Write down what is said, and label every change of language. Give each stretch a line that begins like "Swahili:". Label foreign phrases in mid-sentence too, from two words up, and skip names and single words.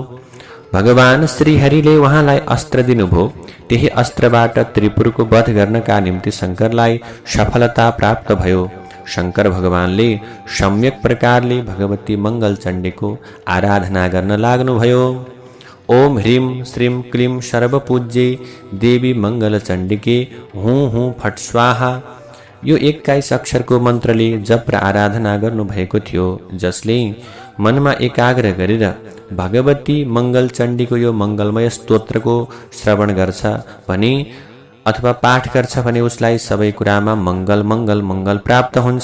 Nepali: भगवान श्रीहरिले उहाँलाई अस्त्र दिनुभयो। त्यही अस्त्रबाट त्रिपुरको वध गर्नका निम्ति शङ्करलाई सफलता प्राप्त भयो। शङ्कर भगवानले सम्यक प्रकारले भगवती मङ्गल चण्डीको आराधना गर्न लाग्नुभयो।
Sanskrit: ओम ह्रीं श्रीं क्लीं सर्वपूज्ये देवी मङ्गल चण्डीके हुँ हुँ फट स्वाहा।
Nepali: यो 21 अक्षरको मन्त्रले जप र आराधना गर्नुभएको थियो, जसले मनमा एकाग्र गरेर भगवती मङ्गल चण्डीको यो मङ्गलमय स्तोत्रको श्रवण गर्छ भने अथवा पाठ गर्छ भने उसलाई सबै कुरामा मङ्गल मङ्गल मङ्गल प्राप्त हुन्छ।